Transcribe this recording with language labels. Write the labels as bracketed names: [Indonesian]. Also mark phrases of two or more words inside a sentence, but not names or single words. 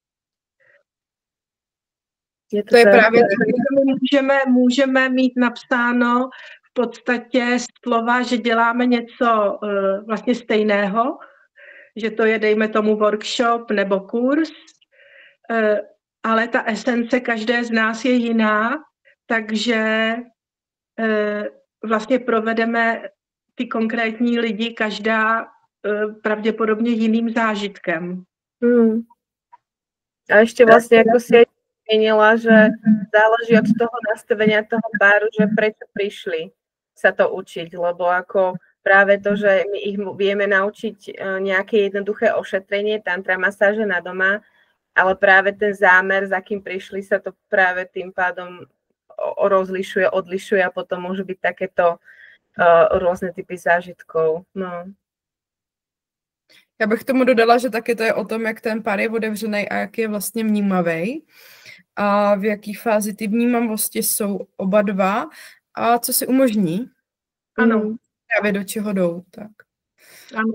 [Czech] To je právě můžeme mít napsáno v podstatě slova, že děláme něco vlastně stejného, že to je, dejme tomu, workshop nebo kurz, ale ta esence každé z nás je jiná, takže vlastně provedeme ty konkrétní lidi každá pravděpodobně jiným zážitkem. [Slovak] A ešte vlastne, ako si aj zmenila, že záleží od toho nastavenia toho páru, že prečo prišli sa to učiť, lebo ako práve to, že my ich vieme naučiť nejaké jednoduché ošetrenie, tantra masáže na doma, ale práve ten zámer, za kým prišli, sa to práve tým pádom rozlišuje, odlišuje a potom môžu byť takéto rôzne typy zážitkov. No. [Czech] Já bych tomu dodala, že taky to je o tom, jak ten pár je otevřený a jak je vlastně vnímavý a v jaký fázi ty vnímavosti jsou oba dva a co si umožní. Ano. Právě do čeho jdou. Tak. Ano.